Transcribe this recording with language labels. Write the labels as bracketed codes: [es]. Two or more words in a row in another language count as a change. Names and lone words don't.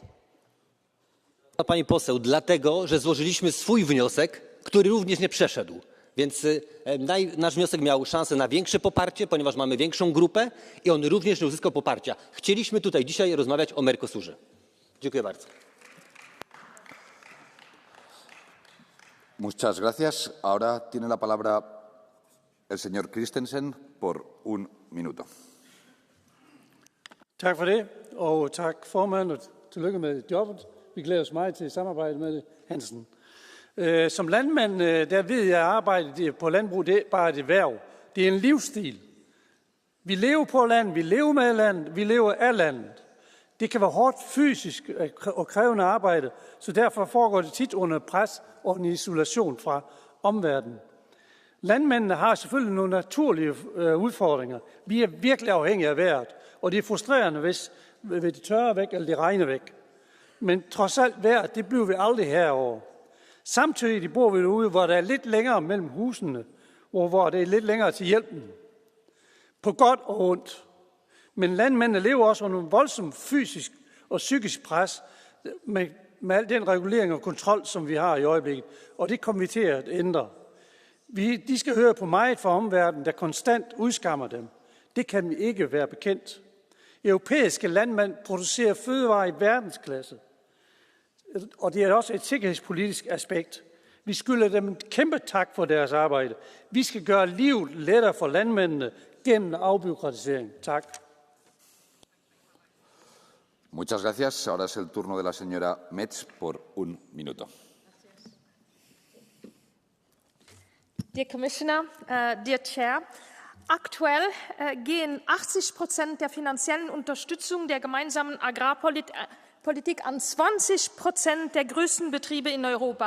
[pl] Pani poseł, dlatego, że złożyliśmy swój wniosek, który również nie przeszedł. Więc nasz wniosek miał szansę na większe poparcie, ponieważ mamy większą grupę i on również nie uzyskał poparcia. Chcieliśmy tutaj dzisiaj rozmawiać o Mercosurze. Dziękuję bardzo. [es] Muchas gracias. Ahora tiene la palabra el señor Christensen por un minuto. [da] Tak for det, og tak formand, og tillykke med jobbet. Vi glæder os meget til samarbejde med Hansen. Som landmand, der ved jeg, at arbejdet på landbrug, det er bare et erhverv. Det er en livsstil. Vi lever på landet, vi lever med landet, vi lever af landet. Det kan være hårdt fysisk og krævende arbejde, så derfor foregår det tit under pres og en isolation fra omverdenen. Landmændene har selvfølgelig nogle naturlige udfordringer. Vi er virkelig afhængige af vejret, og det er frustrerende, hvis det tørrer væk eller det regner væk. Men trods alt vejret, det bliver vi aldrig herover. Samtidig bor vi derude, hvor der er lidt længere mellem husene, hvor det er lidt længere til hjælpen. På godt og ondt. Men landmændene lever også under en voldsom fysisk og psykisk pres med al den regulering og kontrol, som vi har i øjeblikket. Og det kommer vi til at ændre. De skal høre på meget fra omverdenen, der konstant udskammer dem. Det kan vi ikke være bekendt. Europæiske landmænd producerer fødevarer i verdensklasse. Og det er også et sikkerhedspolitisk aspekt. Vi skylder dem en kæmpe tak for deres arbejde. Vi skal gøre livet lettere for landmændene gennem afbureaukratisering. Tak. [es] Muchas gracias. Ahora es el turno de la señora Metz por un minuto. [en] Dear Commissioner, dear Chair, [de] aktuell gehen 80% der finanziellen Unterstützung der gemeinsamen Agrarpolitik an 20% der größten Betriebe in Europa.